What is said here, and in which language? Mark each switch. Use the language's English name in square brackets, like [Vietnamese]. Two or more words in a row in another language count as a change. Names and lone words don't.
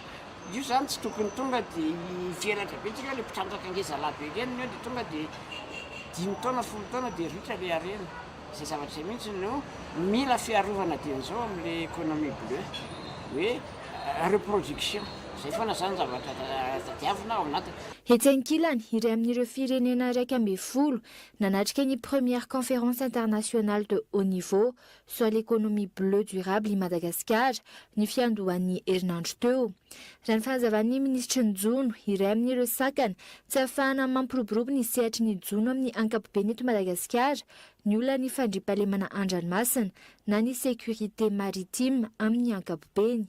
[Malagasy] Io zany tsy tokony tonga dia hivelatra be tsika hoe mpitrandraka ngezalahy be ireny dia tonga dia 5 taona 10 taona dia ritra ilay arena. Izay zavatra izay mihitsy no mila fiarovana dian'izao amin'ilay [French] économie bleue [Malagasy] hoe reproduction. Zay foana zany zavatra tadiavina ao anatiny. Etsy ankilany, iray amin'ireo firenena 12 nanatrika ny [French] première conférence internationale de haut niveau sur l'économie bleue durable [Malagasy] i Madagasikara ny fiandohan'ny herinandro teo. Raha ny fanazavan'ny ministry ny Jono, iray amin'ireo sakana tsy ahafahana mampiroborobo ny sehatry ny Jono amin'ny ankapobeny eto Madagasikara, ny olona ny fandriampahalemana an-dranomasina na ny [French] sécurité maritime [Malagasy] amin'ny ankapobeny.